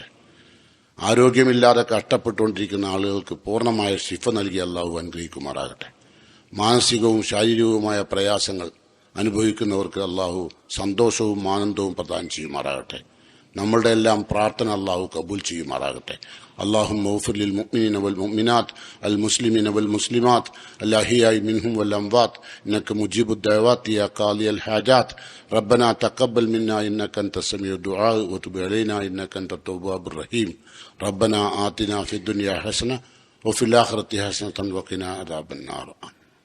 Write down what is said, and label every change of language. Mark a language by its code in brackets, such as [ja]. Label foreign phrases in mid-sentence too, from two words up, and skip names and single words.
[ml] ആരോഗ്യമില്ലാതെ കഷ്ടപ്പെട്ടുകൊണ്ടിരിക്കുന്ന ആളുകൾക്ക് പൂർണ്ണമായ ശിഫ നൽകി അള്ളാഹു അനുഗ്രഹിക്കുമാറാകട്ടെ. മാനസികവും ശാരീരികവുമായ പ്രയാസങ്ങൾ അനുഭവിക്കുന്നവർക്ക് അള്ളാഹു സന്തോഷവും ആനന്ദവും പ്രദാനം ചെയ്യുമാറാകട്ടെ. നമ്മളുടെ എല്ലാം പ്രാർത്ഥന അള്ളാഹു കബൂൽ ചെയ്യുമാറാകട്ടെ. [ar] اللهم اغفر للمؤمنين والمؤمنات المسلمين والمسلمات الأحياء منهم والأموات إنك مجيب الدعوات يا قاضي الحاجات. ربنا تقبل منا إنك أنت السميع الدعاء وتب علينا إنك أنت التواب الرحيم. ربنا آتنا في الدنيا حسنة وفي الآخرة حسنة وقنا عذاب النار.